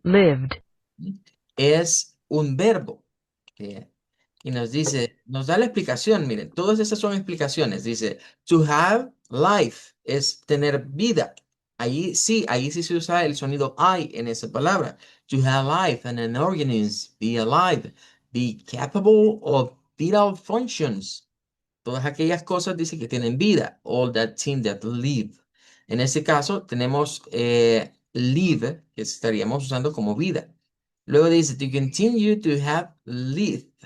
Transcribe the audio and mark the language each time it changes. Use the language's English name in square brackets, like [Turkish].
[English] lived, [Spanish] es un verbo. ¿Sí? Y nos dice, nos da la explicación, miren, todas esas son explicaciones. Dice, [English] to have life [Spanish] es tener vida. Ahí sí se usa el sonido I en esa palabra. [English] To have life and an organism, be alive, be capable of vital functions. [Spanish] Todas aquellas cosas dice que tienen vida. [English] All that thing that live. [Spanish] En este caso tenemos live, que estaríamos usando como vida. Luego dice, [English] to continue to have lived.